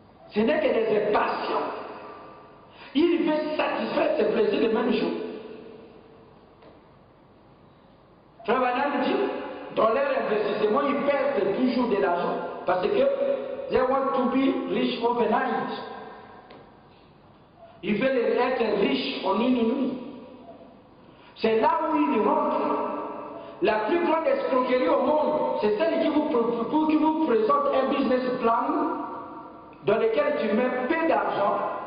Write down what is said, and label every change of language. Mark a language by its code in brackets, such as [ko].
[fr] Ce n'est que des passions. Il veut satisfaire ses plaisirs le même jour. Frère Branham dit, dans leur investissement, ils perdent toujours de l'argent. Parce que [en] they want to be rich overnight. [fr] Ils veulent être riches en une nuit. C'est là où ils rentrent. La plus grande escroquerie au monde, c'est celle qui vous présente un business plan dans lequel tu mets peu d'argent.